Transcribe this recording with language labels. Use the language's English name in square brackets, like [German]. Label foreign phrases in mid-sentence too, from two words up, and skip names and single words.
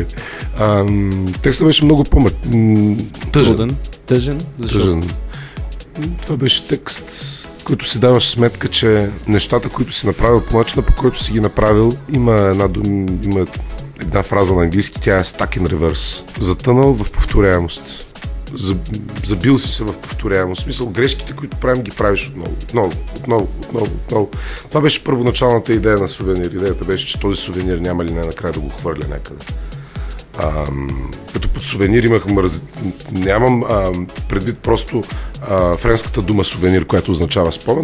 [Bulgarian] Текстът беше много по-тъжен. Тъжен? Защо? Тъжен. Това беше текст, който си даваш сметка, че нещата, които си направил по начина, по който си ги направил, има една фраза на английски, тя е [English] stuck in reverse. [Bulgarian] Затънал в повторяемост. Забил си се в повторяемост. В смисъл, грешките, които правим, ги правиш отново. Това беше първоначалната идея на Сувенир. Идеята беше, че този сувенир няма ли накрая да го хвърля някъде. Като под сувенир нямам предвид просто френската дума сувенир, която означава спомен.